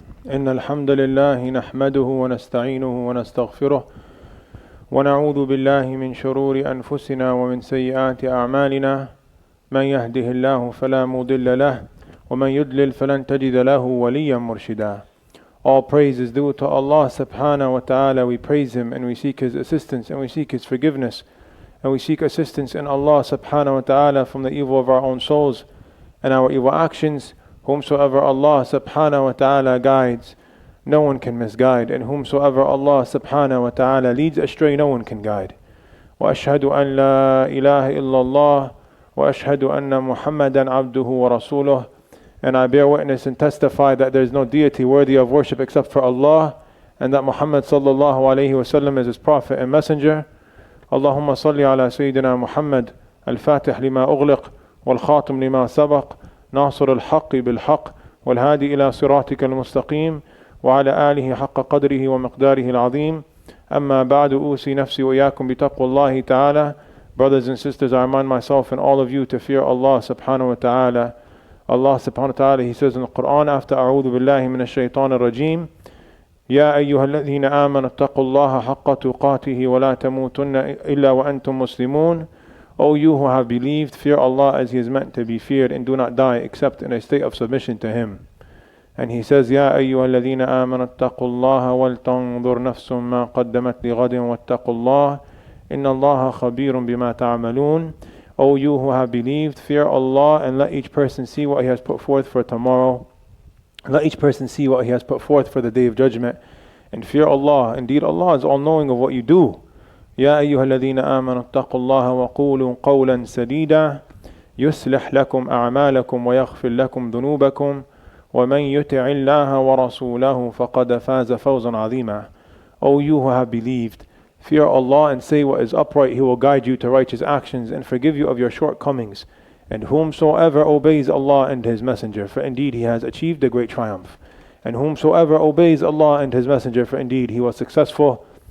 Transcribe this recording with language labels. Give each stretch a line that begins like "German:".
Arabic: إن الحمد لله نحمده ونستعينه ونستغفره ونعوذ بالله من شرور أنفسنا ومن سيئات أعمالنا من يهده الله فلا مضل له ومن يضلل فلن تجد له وليا مرشدا.
English: All praise is due to Allah subhanahu wa ta'ala. We praise Him and we seek His assistance and we seek His forgiveness and we seek assistance in Allah subhanahu wa ta'ala from the evil of our own souls and our evil actions. Whomsoever Allah subhanahu wa ta'ala guides, no one can misguide, and whomsoever Allah subhanahu wa ta'ala leads astray, no one can guide.
Arabic: وأشهد أن لا إله إلا الله وأشهد أن محمدا عبده ورسوله.
English: And I bear witness and testify that there is no deity worthy of worship except for Allah, and that Muhammad sallallahu alayhi wasallam is His prophet and messenger.
Arabic: اللهم صل على سيدنا محمد الفاتح لما أغلق والخاتم لما سبق ناصر الحق بالحق والهادي إلى صراطك المستقيم وعلى آله حق قدره ومقداره العظيم. أما بعد أوصي نفسي وإياكم بتقوى الله تعالى.
English: Brothers and sisters, I remind myself and all of you to fear Allah subhanahu wa ta'ala.
Arabic: Allah subhanahu wa ta'ala, He says in the Quran after أعوذ بالله من الشيطان الرجيم يا أيها الذين آمنوا اتقوا الله حق تقاته ولا تموتن إلا وأنتم مسلمون.
English: O you who have believed, fear Allah as He is meant to be feared, and do not die except in a state of submission to Him.
Arabic: And He says, يا أيها الذين آمنوا اتقوا الله ولتنظر نفس ما قدمت لغد واتقوا الله إن الله خبير بما تعملون.
English: O you who have believed, fear Allah and let each person see what he has put forth for tomorrow. Let each person see what he has put forth for the day of judgment. And fear Allah. Indeed, Allah is all-knowing of what you do.
Arabic: يا أيها الذين آمنوا اتقوا الله وقولوا قولا سديدا يصلح لكم أعمالكم ويغفر لكم ذنوبكم ومن يطع الله ورسوله فقد فاز فوزا عظيما.
English: O you who have believed, fear Allah and say what is upright. He will guide you to righteous actions and forgive you of your shortcomings. And whomsoever obeys Allah and His Messenger, for indeed he has achieved a great triumph. And whomsoever obeys Allah and His Messenger, for indeed he was successful.